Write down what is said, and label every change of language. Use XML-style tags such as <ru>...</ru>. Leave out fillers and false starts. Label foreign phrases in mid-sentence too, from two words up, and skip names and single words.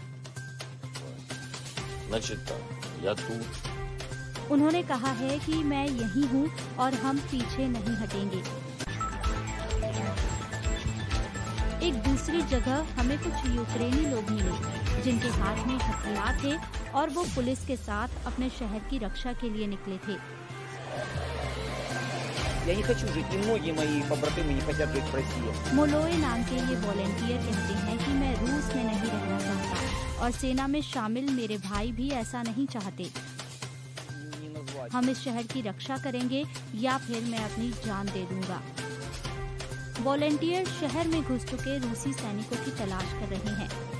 <hi>उन्होंने कहा है कि मैं यही हूँ और हम पीछे नहीं हटेंगे। एक दूसरी जगह हमें कुछ यूक्रेनी लोग मिले जिनके हाथ में हथियार थे और वो पुलिस के साथ अपने शहर की रक्षा के लिए निकले थे।</hi> <ru>Я не хочу жить, и многие мои побратимы не хотят жить в России.</ru> <hi>मोलोए नाम के ये वॉलेंटियर कहते हैं कि मैं रूस में नहीं रहना चाहता और सेना में शामिल मेरे भाई भी ऐसा नहीं चाहते। हम इस शहर की रक्षा करेंगे या फिर मैं अपनी जान दे दूंगा। वॉलेंटियर शहर में घुस चुके रूसी सैनिकों की तलाश कर रहे हैं।</hi>